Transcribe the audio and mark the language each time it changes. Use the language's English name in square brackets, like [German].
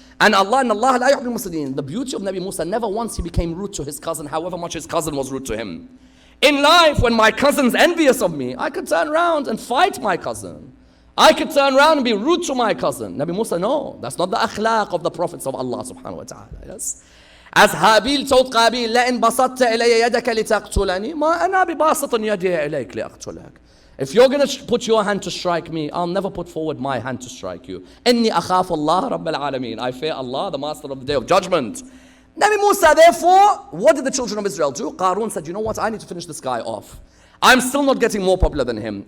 [English] And Allah la yu'ti al-muslimin. The beauty of Nabi Musa, never once he became rude to his cousin, however much his cousin was rude to him. In life, when my cousin's envious of me, I could turn around and fight my cousin. I could turn around and be rude to my cousin. Nabi Musa, no, that's not the akhlaq of the prophets of Allah subhanahu wa ta'ala. Yes. As Habil told Qabil, [Arabic] لَإِن بَسَطْتَ إِلَيَّ يَدَكَ لِتَقْتُلَنِي مَا أَنَا بِبَاسِطٍ يَدِي إِلَيْكَ لِأَقْتُلَكَ. [English] If you're going to put your hand to strike me, I'll never put forward my hand to strike you. [Arabic] إِنِّي أَخَافُ اللَّهَ رَبَّ الْعَالَمِينَ. [English] I fear Allah, the master of the day of judgment. Nabi Musa, therefore, what did the children of Israel do? Karun said, you know what, I need to finish this guy off. I'm still not getting more popular than him.